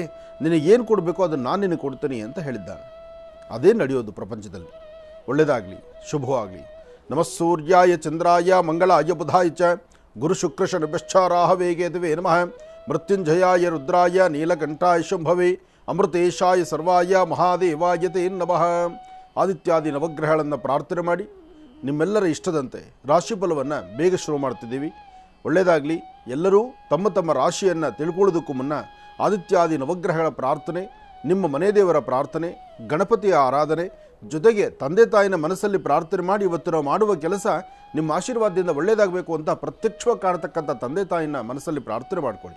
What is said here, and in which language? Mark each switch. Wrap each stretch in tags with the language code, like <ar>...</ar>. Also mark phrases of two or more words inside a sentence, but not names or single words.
<kn>ನಿನಗೇನು ಕೊಡಬೇಕೋ ಅದನ್ನು ನಾನು ನಿನಗೆ ಕೊಡ್ತೀನಿ ಅಂತ ಹೇಳಿದ್ದಾನೆ. ಅದೇ ನಡೆಯೋದು ಪ್ರಪಂಚದಲ್ಲಿ. ಒಳ್ಳೆಯದಾಗಲಿ, ಶುಭವಾಗಲಿ.</kn> <sa>ನಮಃ ಸೂರ್ಯಾಯ ಚಂದ್ರಾಯ ಮಂಗಳಾಯ ಬುಧಾಯ ಚ ಗುರು ಶುಕ್ರ ಶನಿಶ್ಚಾರಾಹವೇ ಕೇತವೇ ನಮಃ. ಮೃತ್ಯುಂಜಯಾಯ ರುದ್ರಾಯ ನೀಲಕಂಠಾಯ ಶಂಭವೇ ಅಮೃತೇಶಾಯ ಸರ್ವಾಯ ಮಹಾದೇವಾಯ ತೇ ನಮಃ.</sa> <kn>ಆದಿತ್ಯಾದಿ ನವಗ್ರಹಗಳನ್ನು ಪ್ರಾರ್ಥನೆ ಮಾಡಿ ನಿಮ್ಮೆಲ್ಲರ ಇಷ್ಟದಂತೆ ರಾಶಿಫಲವನ್ನು ಬೇಗ ಶುರು ಮಾಡ್ತಿದ್ದೀವಿ. ಒಳ್ಳೆಯದಾಗಲಿ. ಎಲ್ಲರೂ ತಮ್ಮ ತಮ್ಮ ರಾಶಿಯನ್ನು ತಿಳ್ಕೊಳ್ಳೋದಕ್ಕೂ ಮುನ್ನ ಆದಿತ್ಯಾದಿ ನವಗ್ರಹಗಳ ಪ್ರಾರ್ಥನೆ, ನಿಮ್ಮ ಮನೆ ದೇವರ ಪ್ರಾರ್ಥನೆ, ಗಣಪತಿಯ ಆರಾಧನೆ, ಜೊತೆಗೆ ತಂದೆ ತಾಯಿನ ಮನಸ್ಸಲ್ಲಿ ಪ್ರಾರ್ಥನೆ ಮಾಡಿ ಇವತ್ತು ನಾವು ಮಾಡುವ ಕೆಲಸ ನಿಮ್ಮ ಆಶೀರ್ವಾದದಿಂದ ಒಳ್ಳೆಯದಾಗಬೇಕು ಅಂತ ಪ್ರತ್ಯಕ್ಷವಾಗಿ ಕಾಣತಕ್ಕಂಥ ತಂದೆ ತಾಯಿನ ಮನಸ್ಸಲ್ಲಿ ಪ್ರಾರ್ಥನೆ ಮಾಡಿಕೊಳ್ಳಿ.</kn>